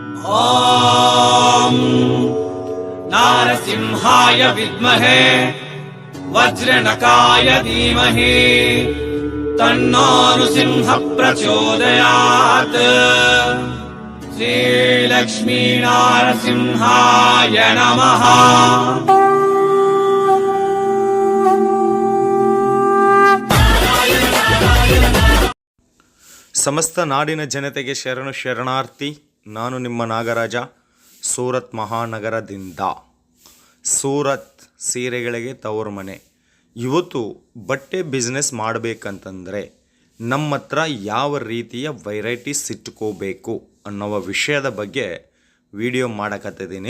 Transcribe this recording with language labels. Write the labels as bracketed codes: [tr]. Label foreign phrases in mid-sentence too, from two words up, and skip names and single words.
[sa] ॐ नारसिंहाय विद्महे वज्रनकाय धीमहि तन्नो नृसिंहः प्रचोदयात्। श्रीलक्ष्मी नारसिंहाय नमः। [kn] ಸಮಸ್ತ ನಾಡಿನ ಜನತೆಗೆ ಶರಣು ಶರಣಾರ್ಥಿ. ನಾನು ನಿಮ್ಮ ನಾಗರಾಜ, ಸೂರತ್ ಮಹಾನಗರದಿಂದ. ಸೂರತ್ ಸೀರೆಗಳಿಗೆ ತವರು ಮನೆ. ಇವತ್ತು ಬಟ್ಟೆ ಬಿಸ್ನೆಸ್ ಮಾಡಬೇಕಂತಂದರೆ ನಮ್ಮ ಹತ್ರ ಯಾವ ರೀತಿಯ ವೆರೈಟೀಸ್ ಇಟ್ಕೋಬೇಕು ಅನ್ನೋ ವಿಷಯದ ಬಗ್ಗೆ ವಿಡಿಯೋ ಮಾಡಕತ್ತಿದ್ದೀನಿ.